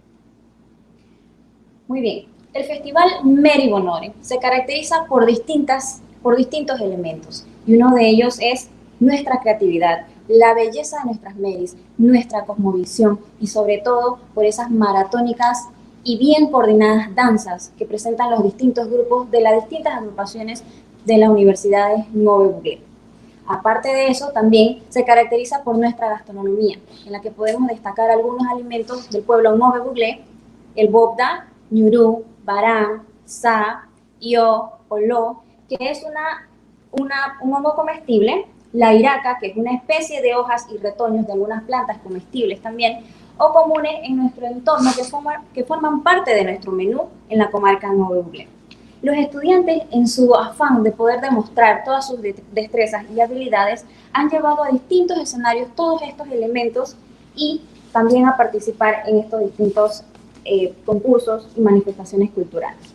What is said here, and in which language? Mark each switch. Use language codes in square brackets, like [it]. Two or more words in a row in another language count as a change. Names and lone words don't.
[es] Muy bien, el Festival Meri Bonore se caracteriza por distintos elementos, y uno de ellos es nuestra creatividad, la belleza de nuestras meris, nuestra cosmovisión y sobre todo por esas maratónicas y bien coordinadas danzas que presentan los distintos grupos de las distintas agrupaciones de las universidades Nove Buglé. Aparte de eso, también se caracteriza por nuestra gastronomía, en la que podemos destacar algunos alimentos del pueblo Nove Buglé: el bobda, ñurú, barán, sa, io, oló, que es un hongo comestible, la iraca, que es una especie de hojas y retoños de algunas plantas comestibles también, o comunes en nuestro entorno que forman parte de nuestro menú en la comarca Nove Buglé. Los estudiantes, en su afán de poder demostrar todas sus destrezas y habilidades, han llevado a distintos escenarios todos estos elementos y también a participar en estos distintos concursos y manifestaciones culturales.